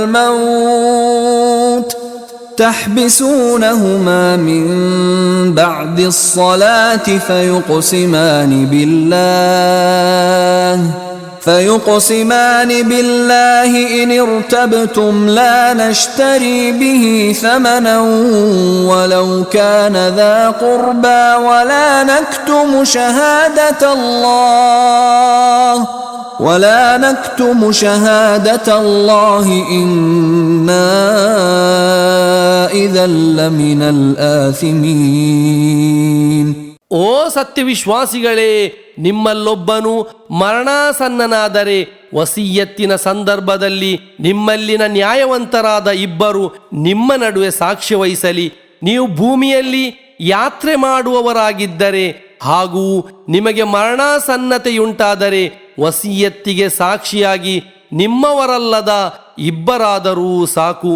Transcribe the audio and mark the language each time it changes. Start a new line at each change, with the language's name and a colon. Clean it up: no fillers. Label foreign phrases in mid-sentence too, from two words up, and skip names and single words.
Arabic: الموت تحبسونهما من بعد الصلاة فيقسمان بالله إن ارتبتم لا نشتري به ثمنا ولو كان ذا قربى ولا نكتم شهادة الله إنا إذا لمن الآثمين.
Kannada: ಓ ಸತ್ಯವಿಶ್ವಾಸಿಗಳೇ, ನಿಮ್ಮಲ್ಲೊಬ್ಬನು ಮರಣಾಸನ್ನನಾದರೆ ವಸಿಯತ್ತಿನ ಸಂದರ್ಭದಲ್ಲಿ ನಿಮ್ಮಲ್ಲಿನ ನ್ಯಾಯವಂತರಾದ ಇಬ್ಬರು ನಿಮ್ಮ ನಡುವೆ ಸಾಕ್ಷ್ಯ ವಹಿಸಲಿ. ನೀವು ಭೂಮಿಯಲ್ಲಿ ಯಾತ್ರೆ ಮಾಡುವವರಾಗಿದ್ದರೆ ಹಾಗೂ ನಿಮಗೆ ಮರಣಾಸನ್ನತೆಯುಂಟಾದರೆ ವಸಿಯತ್ತಿಗೆ ಸಾಕ್ಷಿಯಾಗಿ ನಿಮ್ಮವರಲ್ಲದ ಇಬ್ಬರಾದರೂ ಸಾಕು.